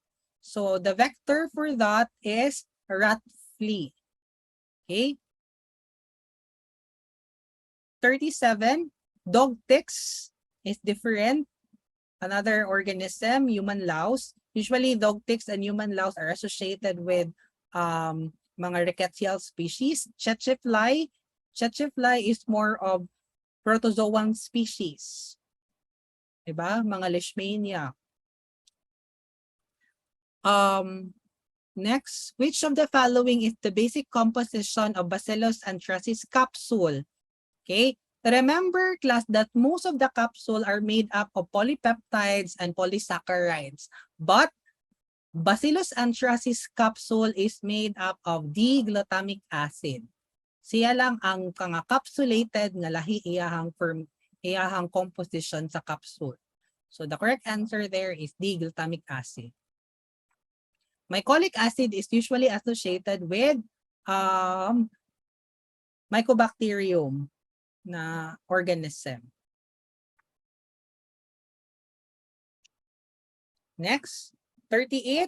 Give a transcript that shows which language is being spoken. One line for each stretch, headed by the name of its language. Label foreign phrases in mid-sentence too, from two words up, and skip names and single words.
English: So the vector for that is rat flea. Okay. 37, dog ticks is different. Another organism, human louse. Usually dog ticks and human louse are associated with mga rickettsial species. Tsetse fly is more of protozoan species.
Filipino: Diba? Mga leishmania.
English: Next, which of the following is the basic composition of Bacillus anthracis capsule? Okay, remember class that most of the capsule are made up of polypeptides and polysaccharides. But Bacillus anthracis capsule is made up of D-glutamic acid.
Cebuano: Siya lang ang capsulated nga lahi iyahang composition sa capsule.
English: So the correct answer there is D-glutamic acid. Mycolic acid is usually associated with Mycobacterium na organism. Next, 38.